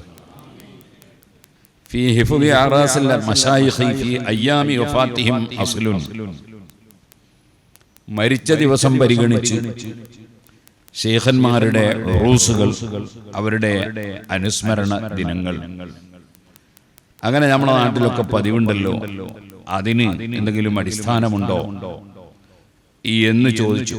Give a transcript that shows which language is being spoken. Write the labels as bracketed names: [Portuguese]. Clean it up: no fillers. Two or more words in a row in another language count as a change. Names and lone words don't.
[Arabic] في حفظ أعراس المشايخ في أيام وفاتهم أصل. [Malayalam] മരിച്ച ദിവസം പരിഗണിച്ച് ശൈഖന്മാരുടെ ഉറൂസുകൾ, അവരുടെ അനുസ്മരണ ദിനങ്ങൾ, അങ്ങനെ നമ്മുടെ നാട്ടിലൊക്കെ പതിവുണ്ടല്ലോ. അതിന് എന്തെങ്കിലും അടിസ്ഥാനമുണ്ടോ എന്ന് ചോദിച്ചു.